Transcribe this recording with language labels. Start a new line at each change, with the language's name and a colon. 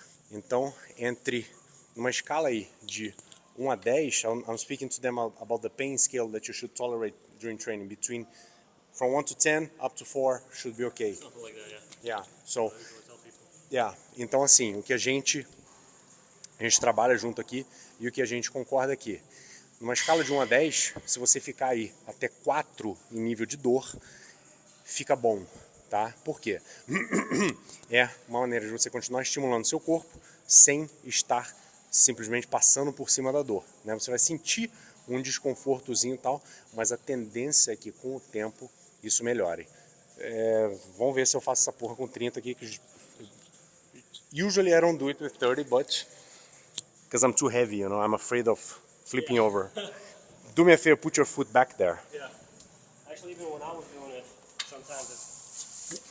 Portuguese: Então, numa escala aí de 1 a 10,
English: I'm speaking to them about the pain scale that you should tolerate during training. From 1 to 10, up to 4 should be okay. Something like that, yeah. Yeah, so, yeah.
Portuguese: Então, assim, o que a gente trabalha junto aqui e o que a gente concorda aqui. Numa escala de 1 a 10, se você ficar aí até 4 em nível de dor, fica bom, tá? Por quê? É uma maneira de você continuar estimulando seu corpo sem estar simplesmente passando por cima da dor, né? Você vai sentir um desconfortozinho e tal, mas a tendência é que com o tempo isso melhore. Vamos ver se eu faço essa porra com 30 aqui.
English: Usually I don't do it with 30, but because I'm too heavy, you know, I'm afraid of flipping over. Do me a favor, put your foot back there. Yeah. Actually, even when I was doing it, sometimes it's...